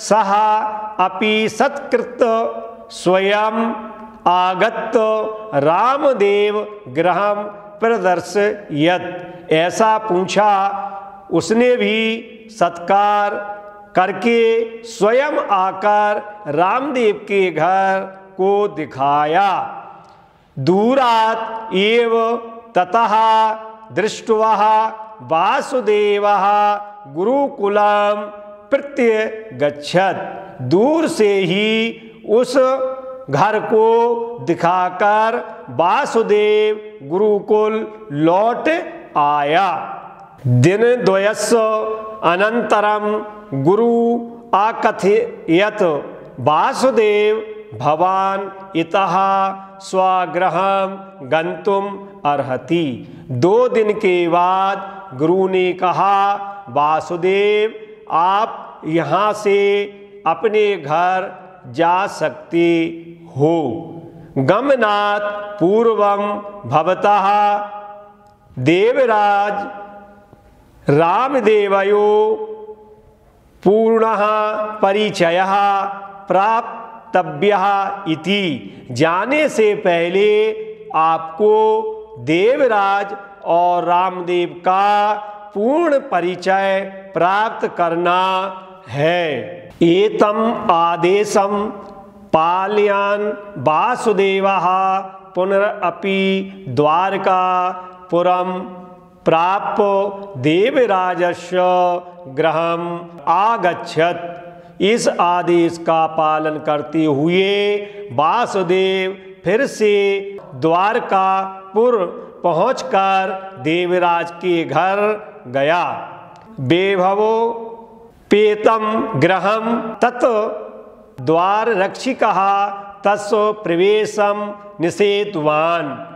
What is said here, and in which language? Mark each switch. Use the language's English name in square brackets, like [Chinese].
[Sanskrit] सः अपि सत्कृत स्वयं आगत रामदेव गृहं प्रदर्शयत्। [Hindi] ऐसा पूछा, उसने भी सत्कार करके स्वयं आकर रामदेव के घर को दिखाया। [Sanskrit] दूरात् एव ततः दृष्ट्वा वासुदेवः गुरुकुलम प्रत्यगच्छत्। [Hindi] दूर से ही उस घर को दिखाकर वासुदेव गुरुकुल लौट आया। [Sanskrit] दिनद्वयस्य अनन्तरं गुरु अकथयत्, वासुदेव भवान इतः स्वगृहं गन्तुम अर्हति। [Hindi] 2 दिन के बाद गुरु ने कहा, वासुदेव आप यहाँ से अपने घर जा सकते हो। [Sanskrit] गमनात् पूर्वं भवतः देवराज रामदेवयो पूर्णः परिचयः प्राप्तव्यः इति। [Hindi] जाने से पहले आपको देवराज और रामदेव का पूर्ण परिचय प्राप्त करना है। [Sanskrit] एतम आदेशम पालयन् वासुदेवः पुनरपि द्वारकापुरं प्राप्य देवराजस्य गृहम् आगच्छत्। [Hindi] इस आदेश का पालन करते हुए वासुदेव फिर से द्वारकापुर पहुंचकर देवराज के घर गया। [Sanskrit] वैभवो पेतम गृहम तत् द्वार रक्षिकः तस्य प्रवेशम निषेधवान।